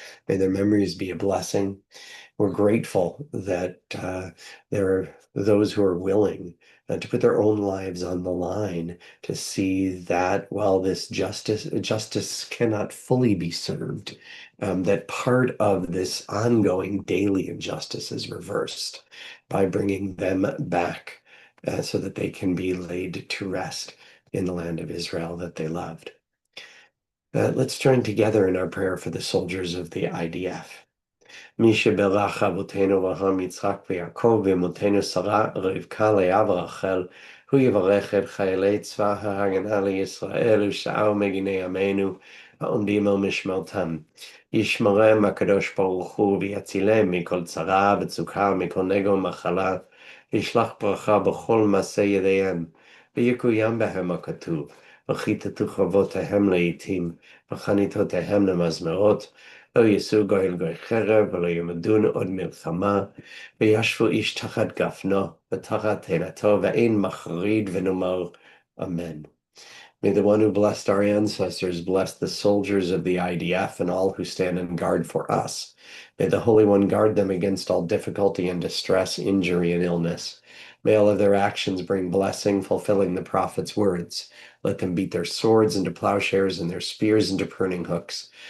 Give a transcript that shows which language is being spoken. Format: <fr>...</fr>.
<en>May their memories be a blessing. We're grateful that there are those who are willing to put their own lives on the line to see that while this justice cannot fully be served, that part of this ongoing daily injustice is reversed by bringing them back so that they can be laid to rest in the land of Israel that they loved. Let's join together in our prayer for the soldiers of the IDF.</en> <he>מי שברך אבותינו אברהם, יצחק ויעקב, ואמותינו שרה, רבקה, לאה ורחל, הוא יברך את חיילי צבא ההגנה לישראל ושאר מגיני עמנו העומדים על משמרתם. ישמרם הקדוש ברוך הוא ויצילם מכל צרה וצוקה, מכל נגע ומחלה, ישלח ברכה בכל מעשה ידיהם, ויקוים בהם הכתוב, וכיתתו חרבותיהם לעתים, וחניתותיהם למזמרות, לא יישאו גוי אל גוי חרב, ולא ילמדון עוד מלחמה, וישבו איש תחת גפנו, ותחת תאנתו, ואין מחריד ונאמר אמן.</he> <en>May the one who blessed our ancestors bless the soldiers of the IDF and all who stand in guard for us. May the Holy One guard them against all difficulty and distress, injury and illness. May all of their actions bring blessing, fulfilling the prophet's words. Let them beat their swords into plowshares and their spears into pruning hooks.</en>